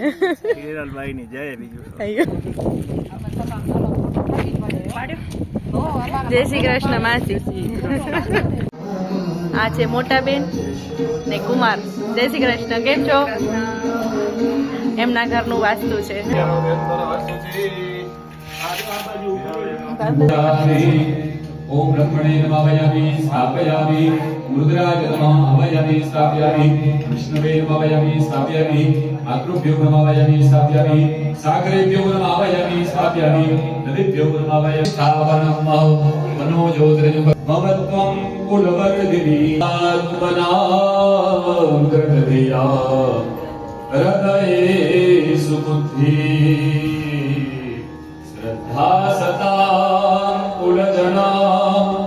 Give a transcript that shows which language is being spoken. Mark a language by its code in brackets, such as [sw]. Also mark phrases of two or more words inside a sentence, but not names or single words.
[gu] હિરલભાઈ ની જય બીજું જય શ્રી કૃષ્ણ માસી। આ છે મોટા બેન ને કુમાર। જય શ્રી કૃષ્ણ, કેમ છો? એમના ઘરનું વાસ્તુ છે। [sa] ओम ब्रह्मणे नमावयामि स्थापयामि रुद्राय नमः अवयामि स्थापयामि विष्णवे नमावयामि स्थापयामि मातृभ्यो नमावयामि स्थापयामि सागरेभ्यो नमावयामि स्थापयामि नदीभ्यो नमावयामि स्थापनम् मनो ज्योतिर्जं ममत्वं कुलवर्धिनी आत्मनां गृहधिया हृदये सुबुद्धि श्रद्धा सता कुलजना